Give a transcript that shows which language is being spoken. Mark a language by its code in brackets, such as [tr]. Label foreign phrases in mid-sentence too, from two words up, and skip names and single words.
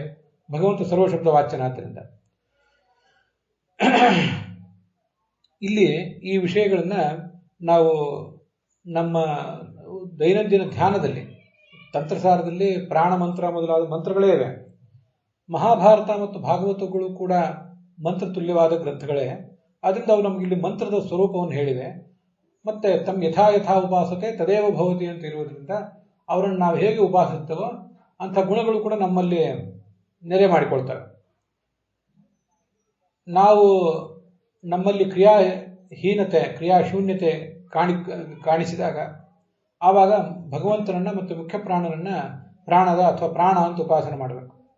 [kn] ಭಗವಂತ ಸರ್ವಶಬ್ದ ವಾಚ್ಯನಾದ್ದರಿಂದ ಇಲ್ಲಿ ಈ ವಿಷಯಗಳನ್ನ ನಾವು ನಮ್ಮ ದೈನಂದಿನ ಧ್ಯಾನದಲ್ಲಿ, ತಂತ್ರಸಾರದಲ್ಲಿ ಪ್ರಾಣ ಮಂತ್ರ ಮೊದಲಾದ ಮಂತ್ರಗಳೇ ಇವೆ. ಮಹಾಭಾರತ ಮತ್ತು ಭಾಗವತಗಳು ಕೂಡ ಮಂತ್ರ ತುಲ್ಯವಾದ ಗ್ರಂಥಗಳೇ. ಅದರಿಂದ ಅವು ನಮಗೆ ಇಲ್ಲಿ ಮಂತ್ರದ ಸ್ವರೂಪವನ್ನು ಹೇಳಿವೆ. ಮತ್ತೆ ತಮ್ಮ [sa] ಯಥಾ ಉಪಾಸತೆ ತದೇವ ಭವತಿ [kn] ಅಂತ ಇರುವುದರಿಂದ ಅವರನ್ನು ನಾವು ಹೇಗೆ ಉಪಾಸಿಸ್ತೇವೋ ಅಂಥ ಗುಣಗಳು ಕೂಡ ನಮ್ಮಲ್ಲಿ ನೆರೆ ಮಾಡಿಕೊಳ್ತವೆ. ನಾವು ನಮ್ಮಲ್ಲಿ ಕ್ರಿಯಾಹೀನತೆ, ಕ್ರಿಯಾಶೂನ್ಯತೆ ಕಾಣಿಸಿದಾಗ ಆವಾಗ ಭಗವಂತನನ್ನ ಮತ್ತು ಮುಖ್ಯ ಪ್ರಾಣನನ್ನ ಪ್ರಾಣದ ಅಥವಾ ಪ್ರಾಣ ಅಂತ ಉಪಾಸನೆ ಮಾಡಬೇಕು.